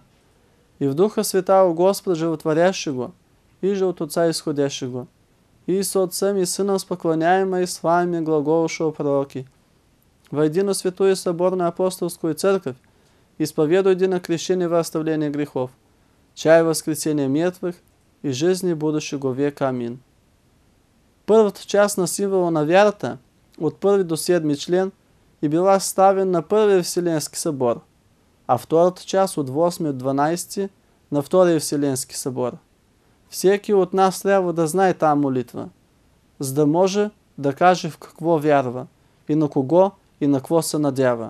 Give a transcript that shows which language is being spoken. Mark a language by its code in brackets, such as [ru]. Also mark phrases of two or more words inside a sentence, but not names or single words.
[cu] И в Духа Святаго Господа животворящего, и же от Отца исходящего, и со Отцем и Сыном споклоняемо и с вами глаголшего пророки. Во едино святую соборную апостольскую церковь исповедуй едино крещение во оставление грехов, чай воскресения мертвых и жизни будущего века. Амин. [bg] Първата част на символа на вярата, от 1 до 7 член, и била ставен на Първия Вселенски събор, а втората част от 8 до 12 на Втория Вселенски събор. Всеки от нас трябва да знае тази молитва, за да може да каже в какво вярва, и на кого, и на какво се надява.